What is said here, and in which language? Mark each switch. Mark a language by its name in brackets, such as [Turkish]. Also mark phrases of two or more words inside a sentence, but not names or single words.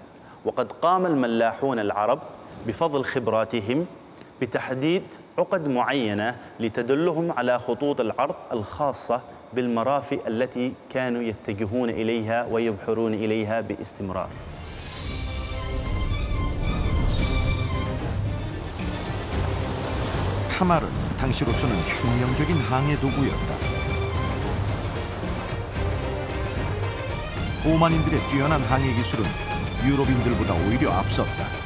[Arabic] وقد قام الملاحون العرب بفضل خبراتهم بتحديد عقد معينة لتدلهم على خطوط العرض الخاصة بالمرافئ التي كانوا يتجهون إليها ويبحرون إليها باستمرار. [Korean] 카말은 당시로서는 혁명적인 항해 도구였다. 오만인들의 뛰어난 항해 기술은 유럽인들보다 오히려 앞섰다.